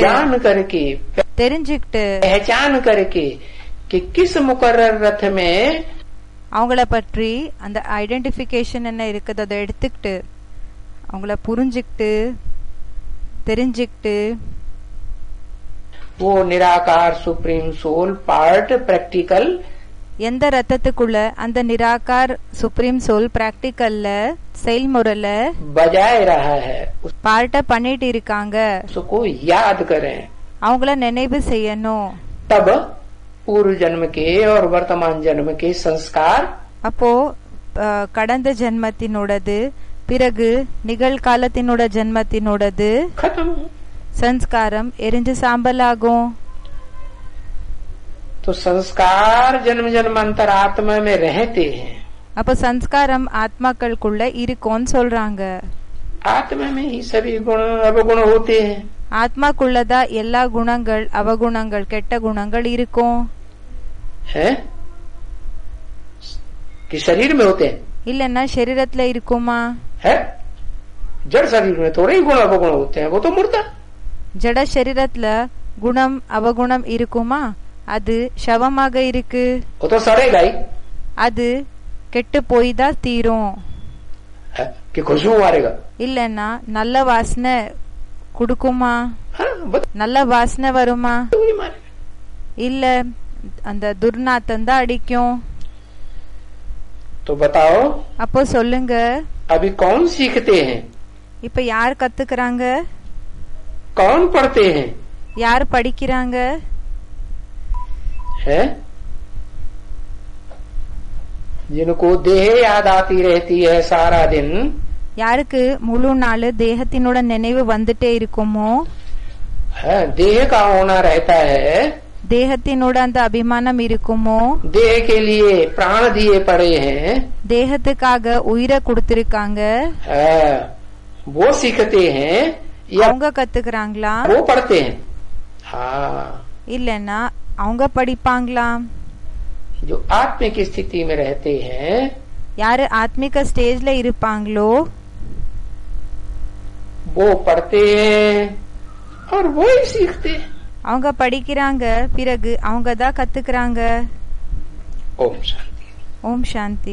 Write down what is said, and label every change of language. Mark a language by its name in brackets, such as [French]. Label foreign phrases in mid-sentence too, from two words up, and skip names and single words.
[Hindi] जान करके, [Tamil] தெரிஞ்சுக்கிட்டு, [Hindi] पहचान करके कि किस मुकर्रर रथ में [Tamil] அவங்கள பற்றி அந்த ஐடென்டிபிகேஷன் என்ன இருக்குது அதை எடுத்துக்கிட்டு அவங்கள புரிஞ்சுக்கிட்டு தெரிஞ்சுக்கிட்டு [Hindi] वो निराकार [English] supreme soul part practical [Tamil] எந்த ரத்தத்துக்குள்ள அந்த நிராகார் [English] supreme soul [Tamil] பிராக்டிக்கல்ல செயல்முறையில [Hindi] बजाय रहा है, [Tamil] பார்ட்ட பண்ணிட்டு இருக்காங்க. [Hindi] उसको याद करें। [Tamil] அவங்கள நினைவு செய்யணும். [Hindi] तब पूर्व जन्म के और वर्तमान जन्म के संस्कार [Tamil] அப்போ கடந்த ஜென்மத்தினோடது பிறகு நிகழ்காலத்தினோட ஜென்மத்தினோடது [Hindi] खत्म। [Tamil] சன்ஸ்காரம் எரிஞ்சு சாம்பலாகும். [Hindi] तो संस्कार जन्म जन्मांतर आत्मा में रहते हैं, [Tamil] அப்ப சன்ஸ்காரம் ஆத்மாக்களுக்குள்ள இருக்கும்னு சொல்றாங்க. [Hindi] आत्मा में ही सभी गुण अवगुण होते हैं, [Tamil] ஆத்மாக்குள்ளதா எல்லா குணங்கள் அவகுணங்கள் கெட்ட குணங்கள் இருக்கும். [Hindi] है कि शरीर में होते हैं? [Tamil] இல்லன்னா சரீரத்துல இருக்குமா? [Hindi] है जड़ शरीर में थोड़े ही गुण अवगुण होते हैं, वो तो मुर्दा। [Tamil] ஜட சரீரத்துல குணம் அவகுணம் இருக்குமா? அது சவமாக இருக்கு. [Hindi] वो तो सड़ेगा ही, [Tamil] அது கெட்டு போய் தான் தீரும். [Hindi] कि खुशबू मारेगा? [Tamil] இல்லன்னா நல்ல வாசனை குடுக்குமா? [Hindi] हाँ, [Tamil] நல்ல வாசனை வருமா? [Hindi] नहीं मारेगा। [Tamil] இல்ல அந்த துர்நாத்தம் தான் அடிக்கும். [Hindi] तो बताओ [Tamil] அப்போ சொல்லுங்க, [Hindi] अभी कौन सीखते हैं, [Tamil] இப்ப யார் கத்துக்கிறாங்க? [Hindi] कौन पढ़ते हैं? [Tamil] யார் படிக்கிறாங்க? [Hindi] है जिनको देह याद आती रहती है सारा दिन, [Tamil] யாருக்கு முழு நாள் தேகத்தினோட நினைவு வந்துட்டே இருக்குமோ, [Hindi] है देह का होना रहता है, [Tamil] தேகத்தினோட அந்த அபிமானம் இருக்குமோ, [Hindi] देह के लिए प्राण दिए पड़े हैं, [Tamil] தேகத்துக்காக உயிரை கொடுத்திருக்காங்க, [Hindi] वो सीखते हैं या [Tamil] அவங்க கத்துக்கிறாங்களா, [Hindi] वो पढ़ते हैं? हाँ, [Tamil] இல்லன்னா அவங்க படிப்பாங்களா? [Hindi] जो आत्मिक स्थिति में रहते हैं, [Tamil] யாரு ஆத்மிக ஸ்டேஜ்ல இருப்பாங்களோ [Hindi] वो पढ़ते हैं और वो ही सीखते हैं। [Tamil] அவங்க படிக்கிறாங்க, பிறகு அவங்க தான் கத்துக்கிறாங்க. [Hindi] ओम शांति। [Tamil] ஓம் சாந்தி।